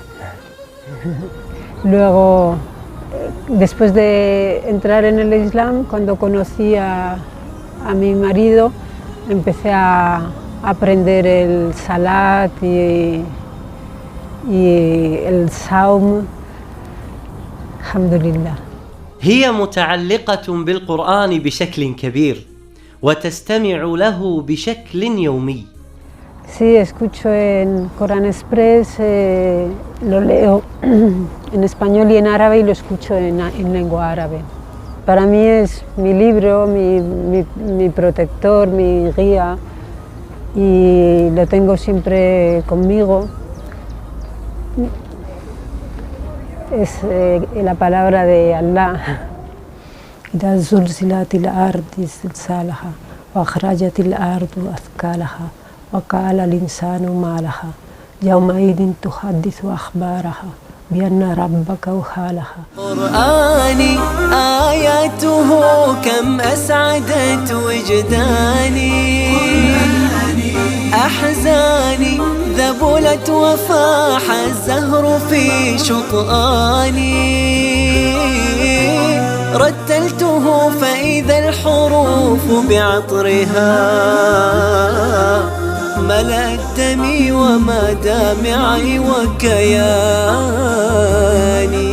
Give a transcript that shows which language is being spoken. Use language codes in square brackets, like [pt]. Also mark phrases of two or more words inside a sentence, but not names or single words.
[es] Luego, después de entrar en el Islam, cuando conocí a mi marido, empecé a aprender el salat y el saum. [ar] Alhamdulillah. هي متعلقة بالقرآن بشكل كبير وتستمع له بشكل يومي. [es] Sí, escucho en Corán Express, lo leo en español y en árabe y lo escucho en lengua árabe. Para mí es mi libro, mi protector, mi guía y lo tengo siempre conmigo. Es la palabra de Allah. [ar] إذا زلزلت الأرض زلزالها وأخرجت الأرض أثقالها وقال الإنسان ما لها يومئذ تحدث أخبارها بأن ربك أوحى لها. قرآني آياته كم أسعدت وجداني أحزاني ذبلت وفاح الزهر في شطآني رتلته فإذا الحروف بعطرها ملأت دمي وما دامعي وكياني.